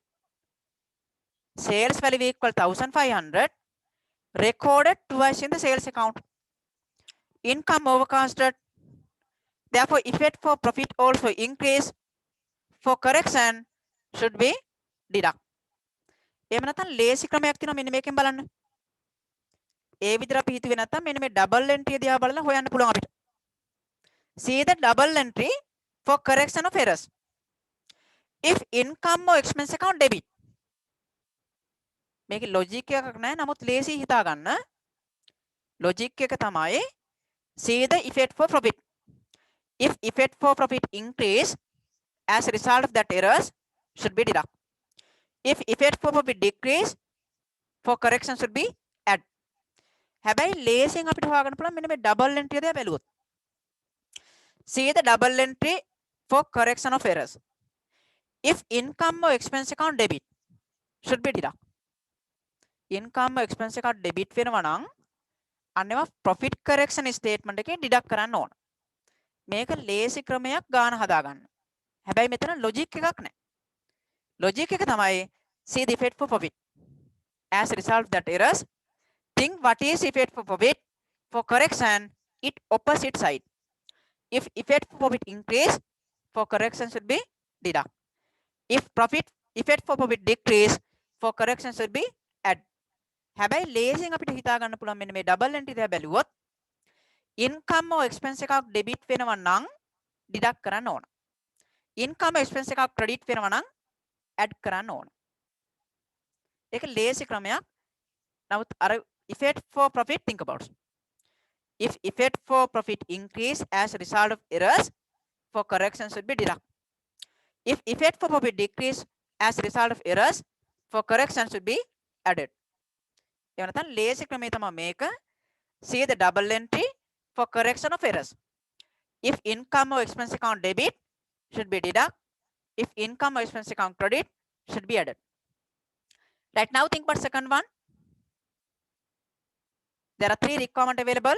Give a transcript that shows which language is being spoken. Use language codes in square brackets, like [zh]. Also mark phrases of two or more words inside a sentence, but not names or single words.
[en] Sales value equal 1500 recorded twice in the sales account. Income overcasted. Therefore, effect for profit also increase. For correction should be deduct. [si] එහෙම නැත්නම් ලේසි ක්‍රමයක් තියෙනවා මෙන්න මේකෙන් බලන්න. ඒ විදිහට අපි හිතුවේ නැත්නම් මෙන්න මේ ඩබල් එන්ට්‍රිය දිහා බලලා හොයන්න පුළුවන් අපිට. [en] See the double entry for correction of errors. If income or expense account debit. [si] මේකේ logic එකක් නැහැ නමුත් ලේසි හිතා ගන්න. [en] Logic [si] එක තමයි [en] see the effect for profit. If effect for profit increase as a result of that errors should be deduct. If effect for profit decrease, for correction should be add. [si] හැබැයි ලේසියෙන් අපිට හොයාගන්න පුළුවන් මෙන්න මේ [en] double entry [si] එක බැලුවොත්. [en] See the double entry for correction of errors. If income or expense account debit should be deduct. Income or expense account debit [si] වෙනවා නම් අන්නේම [en] profit correction statement [si] එකේ deduct කරන්න ඕන. මේක ලේසි ක්‍රමයක් ගාන හදාගන්න. හැබැයි මෙතන logic එකක් නැහැ. [en] Logic [si] එක තමයි [en] see the effect for profit. As a result of that errors, think what is effect for profit. For correction, it opposite side. If effect for profit increase, for correction should be deduct. If profit effect for profit decrease, for correction should be add. [si] හැබැයි ලේසියෙන් අපිට හිතා ගන්න පුළුවන් මෙන්න මේ [en] double entry [si] එක බැලුවොත් [en] income or expense [si] එකක් debit වෙනවා නම් deduct කරන්න ඕන. [en] income or expense [si] එකක් credit වෙනවා නම් add කරන්න ඕන. ඒක ලේසි ක්‍රමයක්. නමුත් අර [en] effect for profit think about. If effect for profit increase as a result of errors, for correction should be deduct. If effect for profit decrease as a result of errors, for correction should be added. [si] එවනතන් ලේසි ක්‍රමේ තමයි මේක. [en] See the double entry for correction of errors. If income or expense account debit, should be deduct. If income or expense account credit, should be added. Right now, think about second one. There are 3 requirements available.